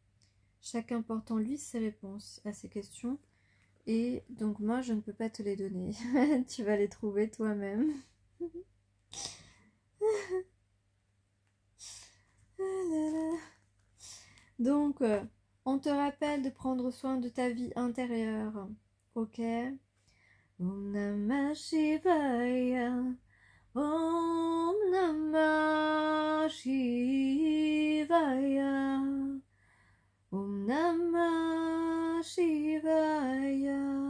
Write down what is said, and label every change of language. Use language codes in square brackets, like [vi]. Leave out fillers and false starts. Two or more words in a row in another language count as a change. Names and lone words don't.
[fr] Chacun porte en lui ses réponses à ces questions. et donc moi je ne peux pas te les donner. Tu vas les trouver toi-même. Donc, on te rappelle de prendre soin de ta vie intérieure. [sa] Ok? Om Namah Shivaya. Om Namah Shivaya. Om Namah Shivaya.